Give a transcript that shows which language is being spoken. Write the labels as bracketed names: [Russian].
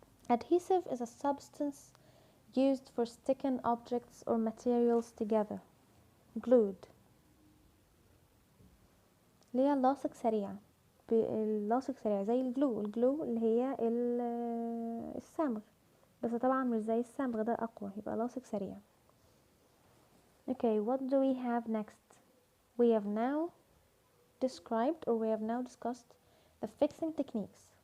[English] Adhesive is a substance used for sticking objects or materials together. Glued. [Arabic] اللي هي اللاصق سريع. اللاصق سريع زي الجلو اللي هي الصمغ، بس طبعا مش زي الصمغ ده أقوى، يبقى لاصق سريع. [English] Okay, what do we have next? We have now described or we have now discussed the fixing techniques.